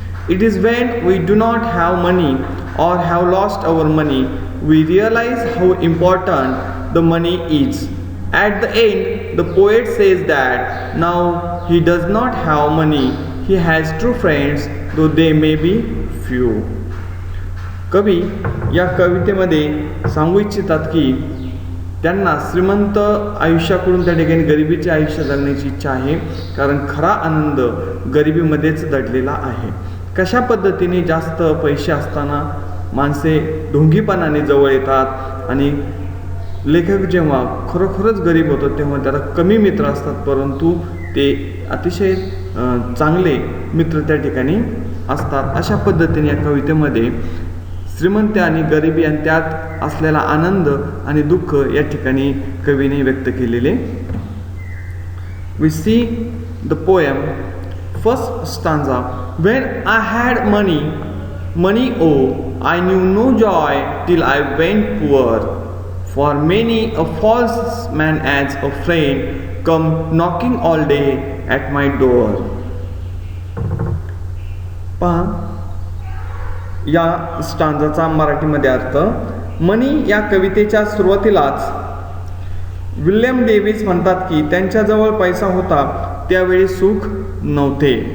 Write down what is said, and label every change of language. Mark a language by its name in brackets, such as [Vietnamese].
[English] It is when we do not have money or have lost our money, we realize how important the money is. At the end, the poet says that now he does not have money, he has true friends, though they may be few. [Marathi] कवी या कवितेमध्ये सांगू इच्छितात की त्यांना श्रीमंत आयुष्याकडून त्या ठिकाणी गरिबीचे आयुष्य जगण्याची इच्छा आहे, कारण खरा आनंद गरिबीमध्येच दडलेला आहे. कशा पद्धतीने जास्त पैसे असताना माणसे ढोंगीपणाने जवळ येतात आणि लेखक जेव्हा खरोखरच गरीब होतो तेव्हा त्याला कमी मित्र असतात, परंतु ते अतिशय चांगले मित्र त्या ठिकाणी असतात. अशा पद्धतीने या कवितेमध्ये श्रीमंत आणि गरिबी आणि त्यात असलेला आनंद आणि दुःख या ठिकाणी कवीने व्यक्त केलेले. [English] We see the poem first stanza. When I had money oh, I knew no joy till I went poor. For many a false man as a friend come knocking all day at my door. [Marathi] पहा या स्टांजाचा मराठीमध्ये अर्थ. मनी या कवितेच्या सुरुवातीलाच William Davis म्हणतात की त्यांच्याजवळ पैसा होता त्यावेळी सुख नव्हते.